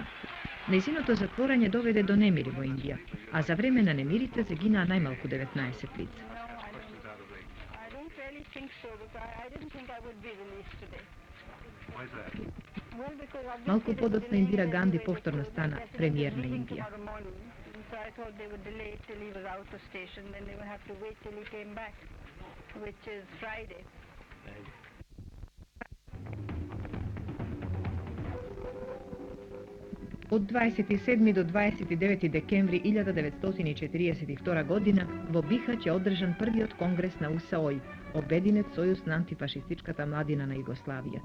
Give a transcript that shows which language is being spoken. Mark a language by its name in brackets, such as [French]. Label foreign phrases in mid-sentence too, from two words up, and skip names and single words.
[Macedonian] Нејзиното затворање доведе до немири во Индија, а за време на немирите загинаа најмалку 19 лица. Малку подоцна Индира Ганди повторно стана премиер на Индија. [English] So I thought they would delay it till he was out of station, then they would have to wait till he came back, which is Friday. [Macedonian] Од 27 до 29 декември 1942 година во Бихаќ е одржан првиот конгрес на УСОИ, Обединет сојуз на антифашистичката младина на Југославија.